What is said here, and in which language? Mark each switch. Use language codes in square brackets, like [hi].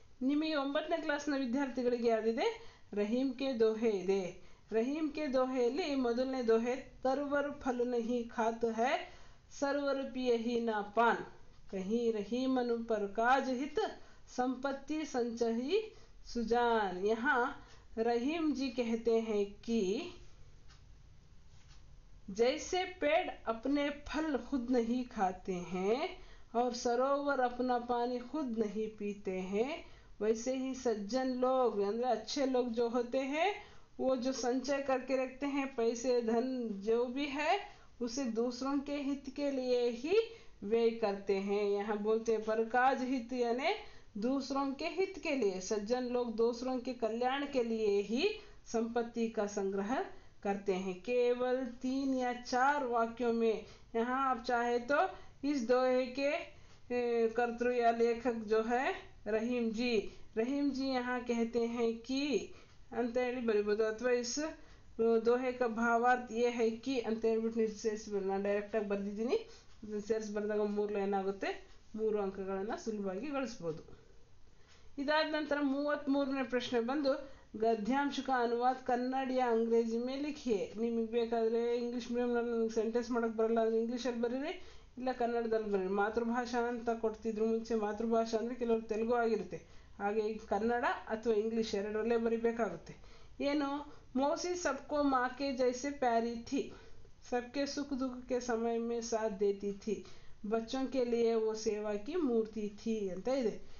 [kn] ನಿಮಗೆ 9ನೇ ಕ್ಲಾಸ್ನ ವಿದ್ಯಾರ್ಥಿಗಳಿಗೆ ಯಾವುದಿದೆ, ರಹೀಂ ಕೆ ದೋಹೆ ಇದೆ. ರಹೀಂ ಕೆ ದೋಹೆಯಲ್ಲಿ ಮೊದಲನೇ ದೋಹೆ, [hi] ತರುವರ್ ಫಲ್ ನಹಿ ಖಾತ್ ಹೈ ಸರ್ವರ್ ಪಿಯ ಹಿ ನಾ ಪಾನ್, ಕಹಿ ರಹೀಮನು ಪರ್ ಕಾಜ್ ಹಿತ್ ಸಂಪತ್ತಿ ಸಂಚಹಿ ಸುಜಾನ್. यहाँ रहीम जी कहते हैं कि जैसे पेड़ अपने फल खुद नहीं खाते हैं और सरोवर अपना पानी खुद नहीं पीते हैं, वैसे ही सज्जन लोग यानी अच्छे लोग जो होते हैं वो जो संचय करके रखते हैं, पैसे धन जो भी है उसे दूसरों के हित के लिए ही व्यय करते हैं. यहाँ बोलते हैं परकाज हित यानी दूसरों के हित के लिए. सज्जन लोग दूसरों के कल्याण के लिए ही संपत्ति का संग्रह करते हैं केवल 3 या 4 वाक्यों में। यहाँ आप चाहे तो इस दोहे के कर्तृ या लेखक जो है रहीम जी यहाँ कहते हैं कि [kn] ಅಂತ ಹೇಳಿ ಬರಿಬೋದು, ಅಥವಾ [hi] ಇಸ್ ದೋಹೆ ಕ ಭಾವಾರ್ಥ ಯೇ ಹೈ ಕಿ [kn] ಅಂತ ಹೇಳ್ಬಿಟ್ಟು ನೀವು ಸೇರಿಸಿ ನಾನು ಡೈರೆಕ್ಟಾಗಿ ಬರೆದಿದ್ದೀನಿ. ಸೇರಿಸಿ ಬರೆದಾಗ 3 ಲೈನ್ ಆಗುತ್ತೆ, 3 ಅಂಕಗಳನ್ನು ಸುಲಭವಾಗಿ ಗಳಿಸ್ಬೋದು. ಇದಾದ ನಂತರ 33ನೇ ಪ್ರಶ್ನೆ ಬಂದು [hi] गद्यांश का अनुवाद कन्नड़ या अंग्रेजी में लिखिए. [kn] ನಿಮಗೆ ಬೇಕಾದರೆ ಇಂಗ್ಲೀಷ್ ಮೀಡಿಯಂನಲ್ಲಿ ನಿಮಗೆ ಸೆಂಟೆನ್ಸ್ ಮಾಡೋಕ್ಕೆ ಬರಲ್ಲ ಅಂದರೆ ಇಂಗ್ಲೀಷಲ್ಲಿ ಬರೀರಿ, ಇಲ್ಲ ಕನ್ನಡದಲ್ಲಿ ಬರೀರಿ. ಮಾತೃಭಾಷಾ ಅಂತ ಕೊಡ್ತಿದ್ರು ಮುಂಚೆ. ಮಾತೃಭಾಷಾ ಅಂದರೆ ಕೆಲವರು ತೆಲುಗು ಆಗಿರುತ್ತೆ, ಹಾಗೆ ಕನ್ನಡ ಅಥವಾ ಇಂಗ್ಲೀಷ್ ಎರಡರಲ್ಲೇ ಬರಿಬೇಕಾಗುತ್ತೆ. [hi] ಏನು मौसी सबको माँ के जैसे प्यारी थी, सबके सुख दुख के समय में साथ देती थी, बच्चों के लिए वो सेवा की मूर्ति थी [kn] ಅಂತ ಇದೆ.